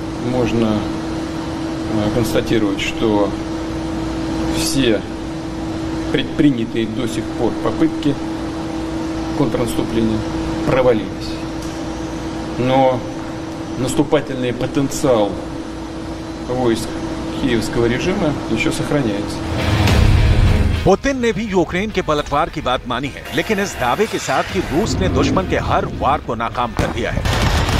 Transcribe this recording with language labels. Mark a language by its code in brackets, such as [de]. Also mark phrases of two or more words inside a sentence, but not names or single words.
[ru] Можно констатировать, что все предпринятые до сих пор попытки контрнаступления провалились. Но наступательный потенциал войск киевского режима еще сохраняется. [hi] पुतिन ने भी यूक्रेन के पलटवार की बात मानी है, लेकिन इस दावे के साथ कि रूस ने दुश्मन के हर वार को नाकाम कर दिया है।